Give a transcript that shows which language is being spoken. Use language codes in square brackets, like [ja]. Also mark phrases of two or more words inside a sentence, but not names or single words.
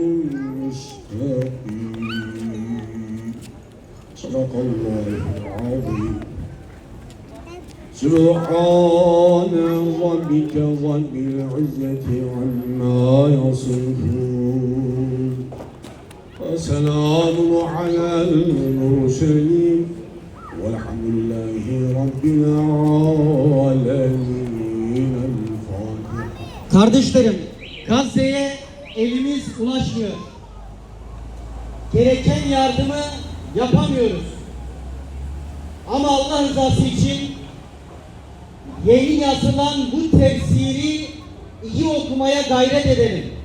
[ar] مستقيم صدق الله العظيم سبحان ربك رب العزة عما يصفون وسلام على المرسلين والحمد لله رب العالمين. الفاتحة. [tr] Kardeşlerim, Gazze'ye elimiz ulaşmıyor. Gereken yardımı yapamıyoruz. Ama Allah rızası için yeni yazılan bu tefsiri iyi okumaya gayret edelim.